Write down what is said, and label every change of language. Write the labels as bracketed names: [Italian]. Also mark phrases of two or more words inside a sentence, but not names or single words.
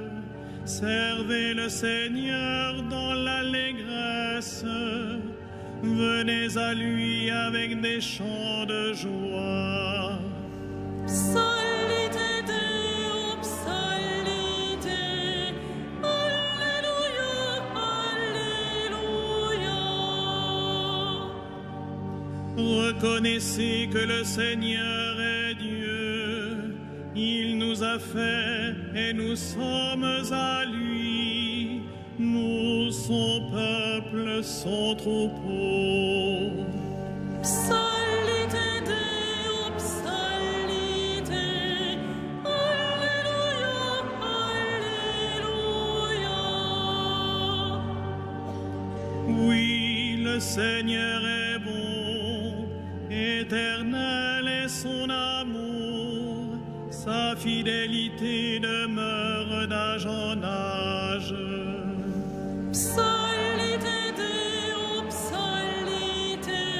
[French] Servez le Seigneur dans l'allégresse. Venez à lui avec des chants de joie. [Latin] Psalite Deo, psalite. [French] Alléluia, alléluia. Reconnaissez que le Seigneur est Dieu. Il nous a fait et nous sommes à lui. Nous, son peuple, son troupeau. [Latin] Psalite Deo, psalite. [French] Alléluia, alléluia. Oui, le Seigneur est bon, éternel est son amour, sa fidélité demeure d'âge en âge. [Latin] Psalite Deo, psalite.